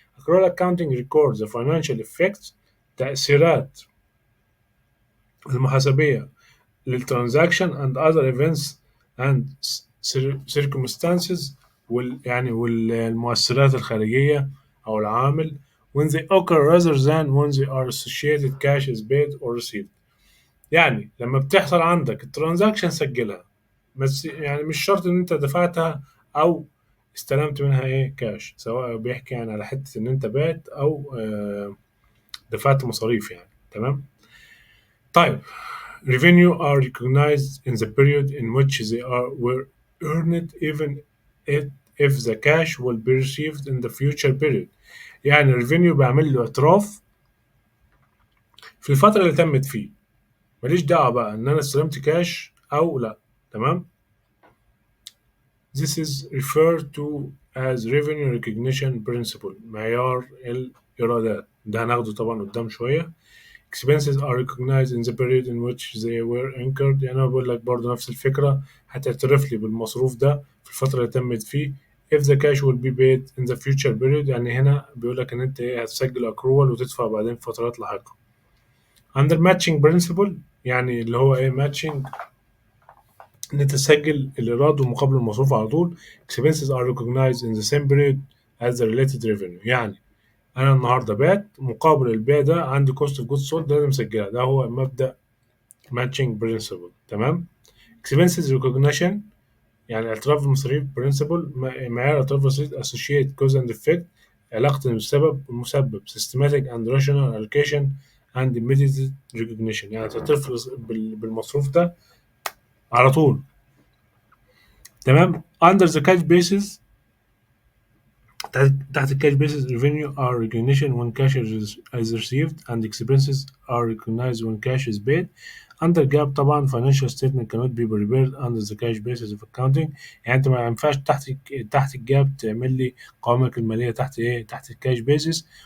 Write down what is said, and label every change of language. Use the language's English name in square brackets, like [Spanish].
[English] accrual accounting records the financial effects، [Arabic] تأثيرات المحاسبية للترانزاكشن [English] and other events and circumstances، [Arabic] والمؤثرات الخارجية أو العامل [English] when they occur rather than when they are associated cash is paid or received. [Arabic] يعني لما بتحصل عندك الترانزاكشن سجلها، بس يعني مش شرط ان انت دفعتها او استلمت منها ايه كاش، سواء بيحكي يعني على حتة ان انت بعت او دفعت مصاريف يعني، تمام؟ طيب [English] revenue are recognized in the period in which they were earned even if, if the cash will be received in the future period. [Arabic] يعني revenue بعمل له اعتراف في الفترة اللي تمت فيه، ماليش دعوة بقى ان انا استلمت كاش او لا، تمام؟ [English] This is referred to as revenue recognition principle، [Arabic] معيار الإيرادات. ده هناخده طبعا قدام شوية. [English] Expenses are recognized in the period in which they were incurred. [Arabic] يعني أنا بقول لك برضه نفس الفكرة، هتعترف لي بالمصروف ده في الفترة اللي تمت فيه. [English] If the cash will be paid in the future period، [Arabic] يعني هنا بيقول لك إن أنت إيه، هتسجل accrual وتدفع بعدين في فترات لاحقة. [English] Under matching principle، [Arabic] يعني اللي هو إيه matching، إن أنت تسجل الإيراد ومقابل المصروف على طول. [English] Expenses are recognized in the same period as the related revenue. [Arabic] يعني أنا النهاردة بعت، مقابل البيع ده عندي cost of goods sold لازم أسجلها. ده هو مبدأ [English] matching principle، تمام؟ expenses recognition، [Arabic] يعني اعتراف بالمصاريف [English] principle، [Arabic] معيار اعتراف بالمصاريف [English] associate cause and effect، [Arabic] علاقة السبب والمسبب [English] systematic and rational allocation and immediate recognition. [Arabic] يعني تعترف بالمصروف ده على طول، تمام؟ [English] under the cash basis، [Arabic] تحت الكاش [English] basis revenue are recognition when cash is received and expenses are recognized when cash is paid. under GAAP طبعا financial statement cannot be prepared under the cash basis of accounting. [Arabic] يعني انت ما ينفعش تحت الجاب تعمل لي قوائمك المالية تحت ايه، تحت الكاش بيزس.